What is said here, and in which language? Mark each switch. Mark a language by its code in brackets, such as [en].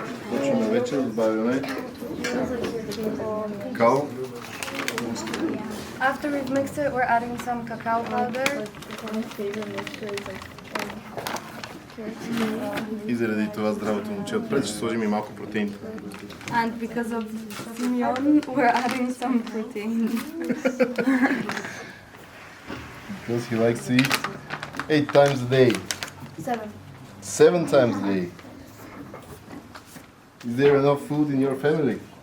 [bg] Почваме вече, добавяме какао. [en] After we've mixed it, we're adding some cacao powder. [bg] И заради това здравото момче отпред ще сложим и малко протеин. [en] And because of Simeon, we're adding some protein. Because he likes to eat 8 times a day. 7 times a day. Is there enough food in your family?